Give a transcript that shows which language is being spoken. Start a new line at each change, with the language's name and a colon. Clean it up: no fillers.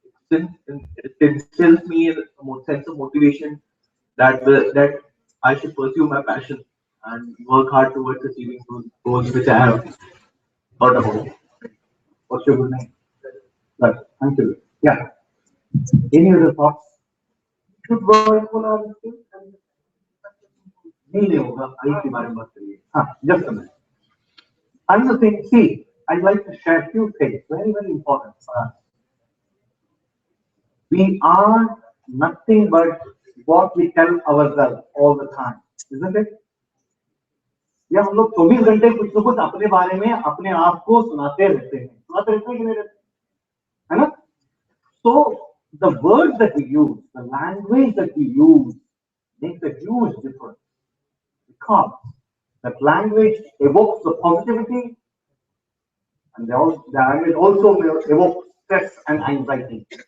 English: It instills me a sense of motivation that I should pursue my passion and work hard towards achieving those goals which I have thought about. What's your good name? Right. Thank you. Yeah. Any other thoughts? Should work on our skills and
Hindi: नहीं होगा आई के बारे में बात करिए हाँ
English: just a minute. Another thing, see, I'd like to share few things very important for us. We are nothing but what we tell ourselves all the time, isn't it?
Hindi: या हम लोग 24 घंटे कुछ ना कुछ अपने बारे में अपने आप को सुनाते रहते हैं कि नहीं रहते है ना?
English: So the words that we use, the language that we use makes a huge difference because that language evokes the positivity and the language also evokes stress and anxiety.